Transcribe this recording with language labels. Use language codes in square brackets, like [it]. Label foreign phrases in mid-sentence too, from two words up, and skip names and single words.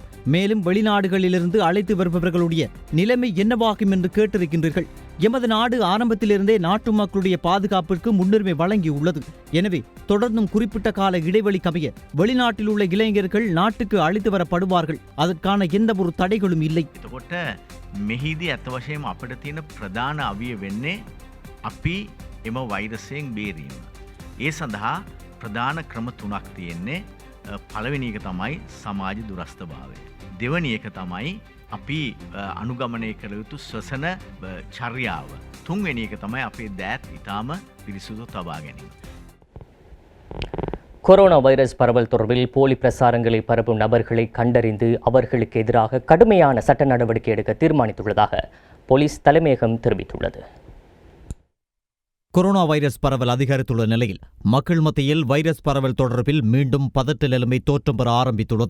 [ta] மேலும் வெளிநாடுகளிலிருந்து அழைத்து வருபவர்களுடைய நிலைமை என்னவாகும் என்று கேட்டிருக்கின்றீர்கள். எமது நாடு ஆரம்பத்திலிருந்தே நாட்டு மக்களுடைய பாதுகாப்பிற்கு முன்னுரிமை வழங்கியுள்ளது. எனவே தொடர்ந்தும் குறிப்பிட்ட கால இடைவெளி கமைய வெளிநாட்டில் உள்ள இளைஞர்கள் நாட்டுக்கு அழைத்து வரப்படுவார்கள். அதற்கான எந்த ஒரு தடைகளும் இல்லை. [si] එතකොට මෙහිදී ඇත්ත වශයෙන්ම අපිට තියෙන ප්‍රධාන අවිය වෙන්නේ අපි එම වෛරසයෙන් බේරීම. ඒ සඳහා ප්‍රධාන ක්‍රම 3ක් තියෙන්නේ. පළවෙනි එක තමයි සමාජ දුරස්ථභාවය. දෙවැනි එක තමයි අපි අනුගමනය කළ යුතු ශ්වසන චර්යාව. තුන්වෙනි එක තමයි අපේ දෑත් ඉතාම පිරිසිදු තබා ගැනීම. [ta] கொரோனா வைரஸ் பரவல் தொடர்பில் போலி பிரசாரங்களை பரப்பும் நபர்களை கண்டறிந்து அவர்களுக்கு எதிராக கடுமையான சட்ட நடவடிக்கை எடுக்க தீர்மானித்துள்ளதாக போலீஸ் தலைமையகம் தெரிவித்துள்ளது. கொரோனா வைரஸ் பரவல் அதிகரித்துள்ள நிலையில் மக்கள் மத்தியில் வைரஸ் பரவல் தொடர்பில் மீண்டும் பதட்ட நிலைமை தோற்றம் பெற ஆரம்பித்துள்ளது.